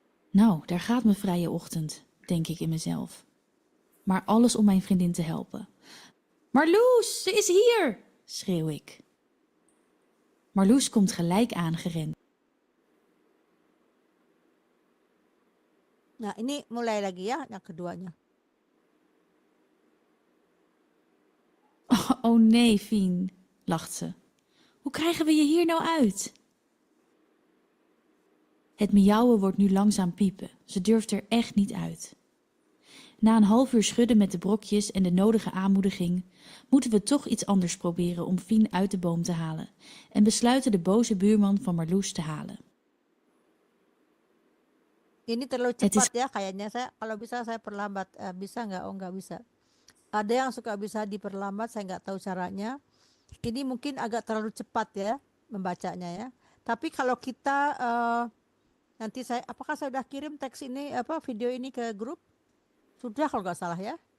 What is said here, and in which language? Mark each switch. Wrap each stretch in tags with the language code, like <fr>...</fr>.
<nl>Nou, daar gaat mijn vrije ochtend, denk ik in mezelf. Maar alles om mijn vriendin te helpen. Marloes, ze is hier, schreeuw ik. Marloes komt gelijk aangerend.</nl> <id>Nah, ini mulai lagi ya, yang keduanya.</id> <nl>Oh nee, Fien, lacht ze. Hoe krijgen we je hier nou uit? Het miauwen wordt nu langzaam piepen. Ze durft er echt niet uit. Na een half uur schudden met de brokjes en de nodige aanmoediging, moeten we toch iets anders proberen om Fien uit de boom te halen en besluiten de boze buurman van Marloes te halen.</nl> <id>Ini terlalu</id> <nl>Het is-</nl> <id>cepat ya kayaknya. Saya kalau bisa saya perlambat. Bisa nggak? Oh, nggak bisa. Ada yang suka bisa diperlambat, saya nggak tahu caranya. Ini mungkin agak terlalu cepat ya membacanya ya. Tapi kalau kita nanti apakah saya sudah kirim teks ini video ini ke grup? Sudah kalau nggak salah ya.</id>